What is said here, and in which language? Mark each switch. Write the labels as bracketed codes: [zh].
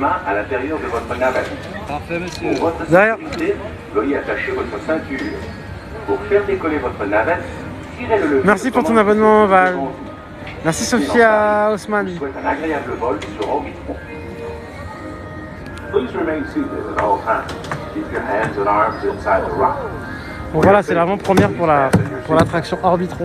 [fr] À l'intérieur de votre navette. Parfait, monsieur. Pour votre Derrière. sécurité, veuillez attacher votre ceinture. Pour faire décoller votre navette, tirez le levier. Merci pour ton abonnement, Val. Merci Sophia Osman. Je souhaite un agréable vol sur Orbitron. [en] Please remain seated at all times. Keep your hands and arms inside the rocket. [fr] Bon voilà, c'est l'avant-première pour l'attraction Orbitron.